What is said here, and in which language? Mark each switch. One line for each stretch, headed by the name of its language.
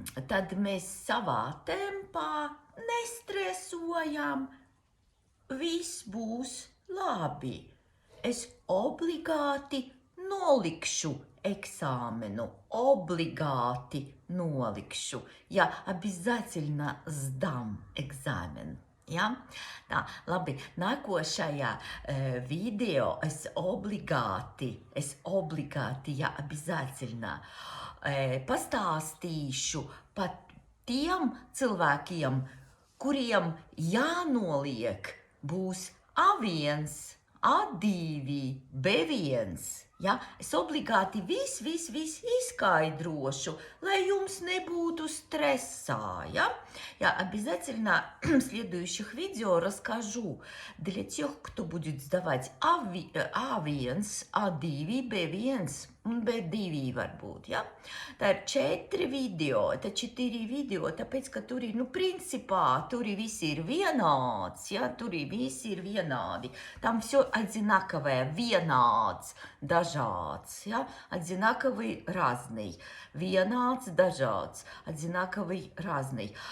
Latvian: Tad mēs savā tempā nestresojam, viss būs labi. Es obligāti nolikšu экзамену, обligāti nolikšu.
Russian: Я обязательно сдам экзамен.
Latvian: Ja? Tā, labi, nākošajā video es obligāti, ja обязательно pastāstīšu par tiem cilvēkiem, kuriem jānoliek būs A1, A2, B1. Ja? Es obligāti viss izskaidrošu, lai jums nebūtu стреса. Ja?
Russian: Я обязательно в следующих видео расскажу для тех, кто будет сдавать A1, A2, B1
Latvian: un B2 varbūt. Ja? Tā ir 4 video, tāpēc, ka tur ir, principā, tur visi ir vienāds, ja? Tur visi ir vienādi.
Russian: Там все одинаковое,
Latvian: vienāds, dažāds, ja?
Russian: Одинаковый, разный.
Latvian: Vienāds, dažāds,
Russian: одинаковый, разный.